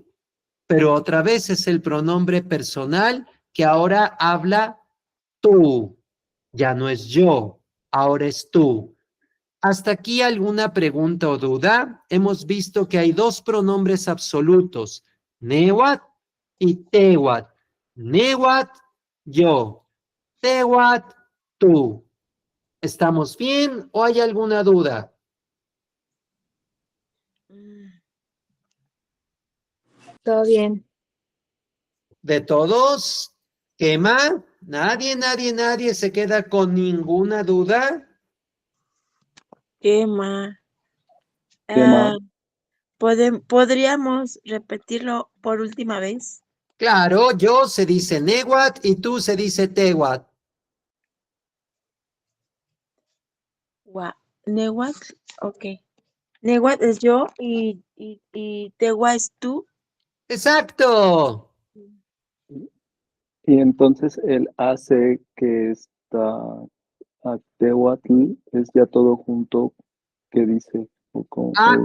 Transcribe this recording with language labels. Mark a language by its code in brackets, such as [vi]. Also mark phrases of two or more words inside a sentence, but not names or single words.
[es] Pero otra vez es el pronombre personal que ahora habla tú. Ya no es yo, ahora es tú. ¿Hasta aquí alguna pregunta o duda? Hemos visto que hay 2 pronombres absolutos, Newat y Tewat. Newat, yo. Tewat, tú. ¿Estamos bien o hay alguna duda? Todo bien. ¿De todos? ¿Quema? Nadie se queda con ninguna duda. ¿Qué más? ¿Qué más? ¿Podríamos repetirlo por última vez? Claro, yo se dice Newat y tú se dice Tewat. Newat, ok. Newat es yo y Tewa es tú. Exacto. Y entonces el hace que está Actehuatl es ya todo junto que dice. O como Ac